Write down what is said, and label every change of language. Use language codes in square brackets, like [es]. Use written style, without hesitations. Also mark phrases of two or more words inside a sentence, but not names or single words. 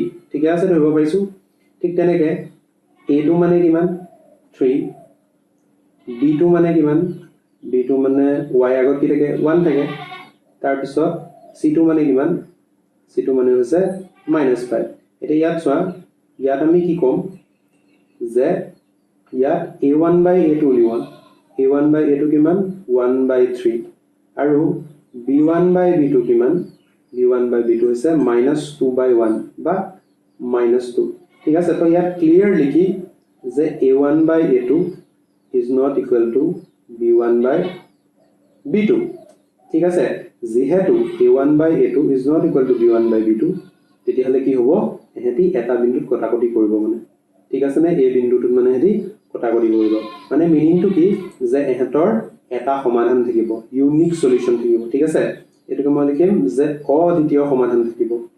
[as] ঠিক আছে, ধৰিব পাৰিছো। ঠিক তেনেকে a2 মানে কিমান? 3। b2 মানে কিমান? b2 মানে y আগত কি থাকে? 1 থাকে। তাৰপিছত c2 মানে কিমান? c2 মানে হৈছে -5। এতিয়া ইয়াত চোৱা, ইয়াত আমি কি ক'ম? যে ইয়াত a1 by a2 উলিওৱা। a1 by a2 কিমান? 1/3। আৰু b1 by b2 কিমান? b1 by b2 হৈছে -2/1 বা -2। ঠিক আছে, তো ইয়াত ক্লিয়াৰ লিখি যে a1 by a2 [en] is not equal to b1 by b2। [as] ঠিক আছে, যেহেতু a1 by a2 [en] is not equal to b1 by b2, [as] তেতিয়াহ'লে কি হ'ব? এহেতি এটা বিন্দুত কটাকটি কৰিব মানে। ঠিক আছে নে? এই বিন্দুটোত মানে এহেতি কটাকটি কৰিব। মানে মিনিংটো কি? যে এহেতৰ এটা সমাধান থাকিব, [en] unique solution [as] থাকিব। ঠিক আছে, এটোকে মই লিখিম যে অদ্বিতীয় সমাধান থাকিব।